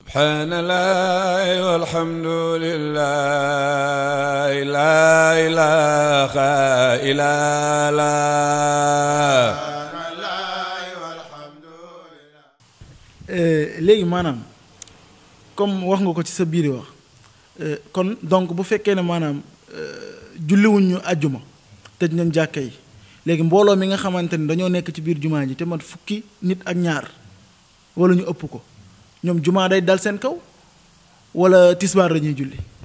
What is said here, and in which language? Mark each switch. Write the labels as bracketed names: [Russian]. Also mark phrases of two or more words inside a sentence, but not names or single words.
[Arabic] سبحان الله والحمد لله لا إله إلا الله [Wolof] léegi maanaam comme wax nga ko ci sa biir wax kon donc bu fekkee ne maanaam julliwuñ ñu àjjuma tëj nañ jàkka yi léegi mbooloo mi nga xamante ni dañoo nekk ci biir jumaa ji te mat fukki nit ak ñaar wala ñu ëpp ko ñoom jumaa day dal seen kaw wala tisbaar la ñuy julli.